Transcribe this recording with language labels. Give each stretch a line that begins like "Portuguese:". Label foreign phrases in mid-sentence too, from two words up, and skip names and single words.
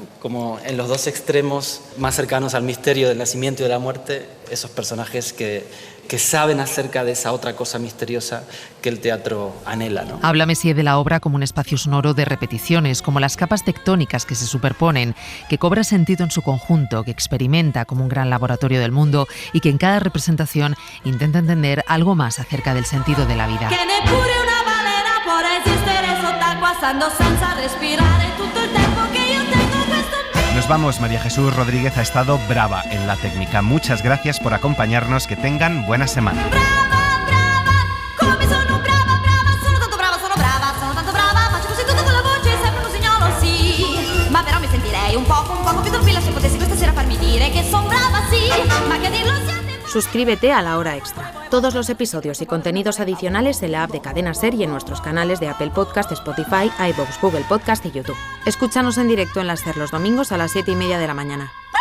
Spanish: Como en los dos extremos más cercanos al misterio del nacimiento y de la muerte, esos personajes que saben acerca de esa otra cosa misteriosa que el teatro anhela, ¿no? Habla Messier de la obra como un espacio sonoro de repeticiones, como las capas tectónicas que se superponen, que cobra sentido en su conjunto, que experimenta como un gran laboratorio del mundo y que en cada representación intenta entender algo más acerca del sentido de la vida.
Italian: Che neppure una balena può resistere sott'acqua stando senza respirare tutto il tempo che io tengo questo.
Spanish: Nos vamos. María Jesús Rodríguez ha estado brava en la técnica. Muchas gracias por acompañarnos. Que tengan buena semana.
Italian: Come sono brava, sono tanto brava, faccio così tutto con la voce, sembra un usignolo, sì. Ma però mi sentirei un poco più tranquilla se potessi questa sera farmi dire che son brava, sì. Ma che dirlo siate.
Spanish: Suscríbete a La Hora Extra. Todos los episodios y contenidos adicionales en la app de Cadena Ser y en nuestros canales de Apple Podcast, Spotify, iVoox, Google Podcast y YouTube. Escúchanos en directo en la Ser los domingos a las 7:30 de la mañana.